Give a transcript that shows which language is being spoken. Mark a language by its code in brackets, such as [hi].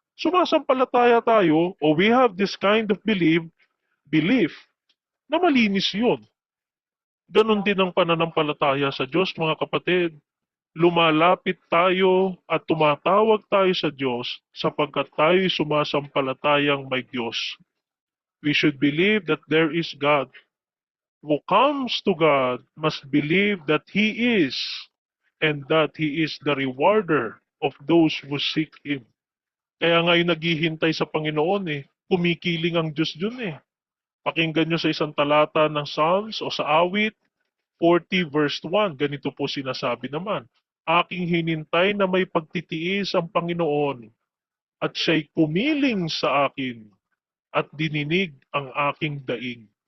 [tl] Sumasampalataya tayo, o [en] we have this kind of belief [tl] na malinis yun. Ganon din ang pananampalataya sa Diyos, mga kapatid. Lumalapit tayo at tumatawag tayo sa Diyos sapagkat tayo sumasampalatayang may Diyos. [en] We should believe that there is God. Who comes to God must believe that He is and that He is the rewarder of those who seek Him. [tl] Kaya nga yung naghihintay sa Panginoon kumikiling ang Diyos dun Pakinggan nyo sa isang talata ng Psalms o sa awit 40 verse 1. Ganito po sinasabi naman. Aking hinintay na may pagtitiis ang Panginoon at siya'y kumiling sa akin at dininig ang aking daing.